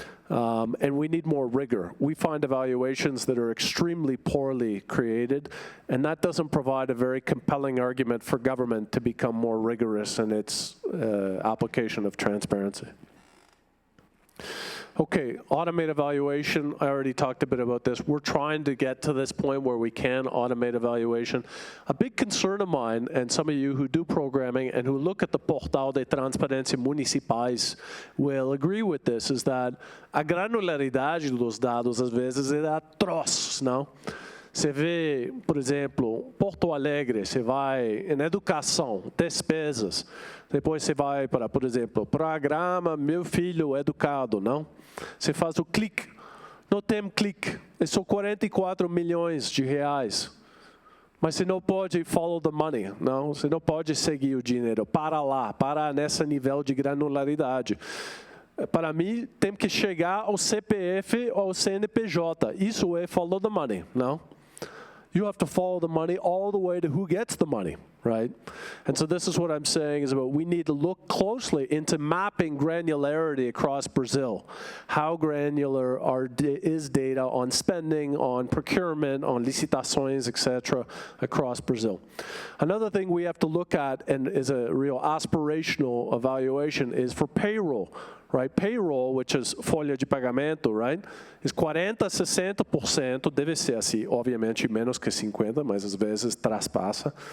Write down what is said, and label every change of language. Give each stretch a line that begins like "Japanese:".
English: And we need more rigor. We find evaluations that are extremely poorly created, and that doesn't provide a very compelling argument for government to become more rigorous in its application of transparency. Okay, automate evaluation. I already talked a bit about this. We're trying to get to this point where we can automate evaluation. A big concern of mine, and some of you who do programming and who look at the Portal de Transparência Municipais will agree with this, is that
Portuguese: a granularidade dos dados, às vezes, é atroz, não? Você vê, por exemplo, Porto Alegre, você vai em educação, despesas. Depois você vai para, por exemplo, programa Meu Filho Educado, não? Você faz o clique. Não tem clique. São 44 milhões de reais. Mas você não pode
English: follow the money,
Portuguese: não? Você não pode seguir o dinheiro. Para lá, para nesse nível de granularidade. Para mim, tem que chegar ao CPF ou ao CNPJ. Isso é
English: follow the money,
Portuguese: não?
English: You have to follow the money all the way to who gets the money, right? And so this is what I'm saying is about we need to look closely into mapping granularity across Brazil. How granular is data on spending, on procurement, on licitações, etc., across Brazil. Another thing we have to look at, and is a real aspirational evaluation, is for payroll. Right? Payroll, which is
Portuguese: folha de pagamento,
English: right?
Portuguese: Is 40% a 60%, deve ser assim, obviamente menos que 50%, mas às vezes traspassa.